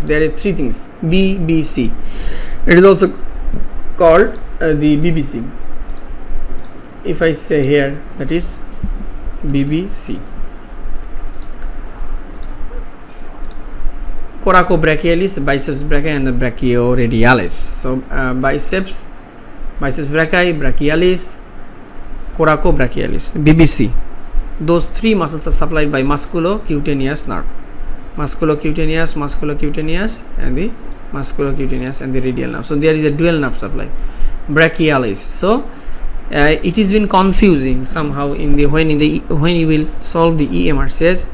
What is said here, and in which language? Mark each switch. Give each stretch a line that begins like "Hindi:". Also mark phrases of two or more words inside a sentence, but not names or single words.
English: There are 3 things, BBC. It is also called the BBC. If I say here, that is BBC. Coracobrachialis, biceps brachii, and the brachioradialis. So biceps brachii, brachialis, coracobrachialis, BBC. Those 3 muscles are supplied by musculocutaneous nerve. Musculocutaneous, and the musculocutaneous and the radial nerve. So there is a dual nerve supply. Brachialis. So it has been confusing somehow when you will solve the EMRCS.